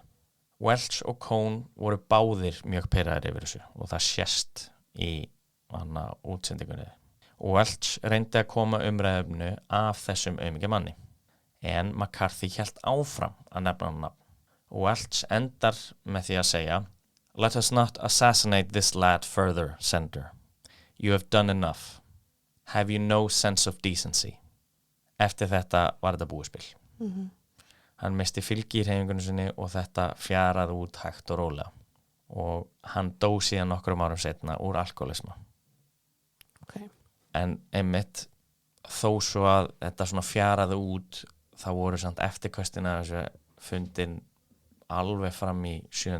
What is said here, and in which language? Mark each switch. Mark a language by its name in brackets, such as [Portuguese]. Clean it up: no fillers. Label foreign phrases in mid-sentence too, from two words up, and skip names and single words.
[Icelandic] Welch og Cohn voru báðir mjög pirraðir yfir þessu og það sést í útsendingunni. Og Welch reyndi að koma umræðinu af þessum aumingja manni. En McCarthy hélt áfram að nefna hann nafn. Og Welch endar með því að segja [English] "Let us not assassinate this lad further, Senator. You have done enough. Have you no sense of decency?" [Icelandic] Eftir þetta var þetta búispil. Hann misti fylgi í hreyfingunni sinni og þetta fjaraði út hægt og rólega. Og hann dó síðan nokkrum árum seinna úr alkoholisma. Okay. En einmitt þó svo að þetta svona fjaraði út þá voru samt eftirköstina þessu fundin alveg fram í 7.